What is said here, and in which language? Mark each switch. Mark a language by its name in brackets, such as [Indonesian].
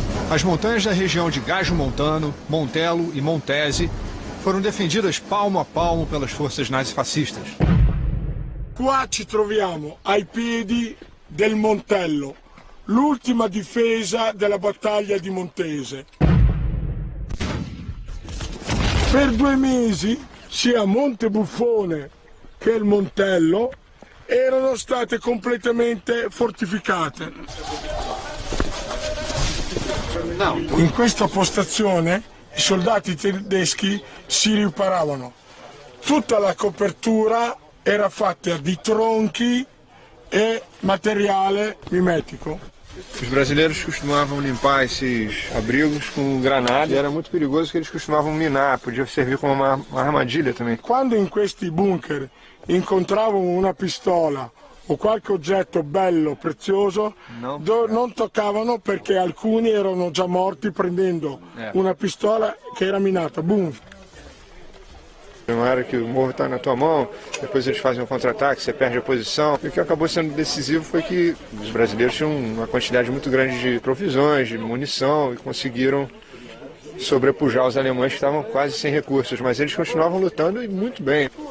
[Portuguese] As montanhas da região de Gaggio Montano, Montelo e Montese foram defendidas palmo a palmo pelas forças nazifascistas. [Italian] Qua ci troviamo ai piedi del Montello, l'ultima difesa della battaglia di Montese. Per 2 mesi sia Monte Buffone che il Montello erano state completamente fortificate. In questa postazione i soldati tedeschi si riparavano. Tutta la copertura era fatta di tronchi e materiale mimetico. [Portuguese] Os brasileiros costumavam limpar esses abrigos com granada e era muito perigoso que eles costumavam minar, podia servir como uma armadilha também. [Italian] Quando in questi bunker incontravano una pistola o qualche oggetto bello, prezioso, non toccavano perché alcuni erano già morti prendendo una pistola che era minata. Boom! [Portuguese] Uma hora que o morro está na tua mão, depois eles fazem um contra-ataque, você perde a posição. E o que acabou sendo decisivo foi que os brasileiros tinham uma quantidade muito grande de provisões, de munição, e conseguiram sobrepujar os alemães que estavam quase sem recursos, mas eles continuavam lutando e muito bem.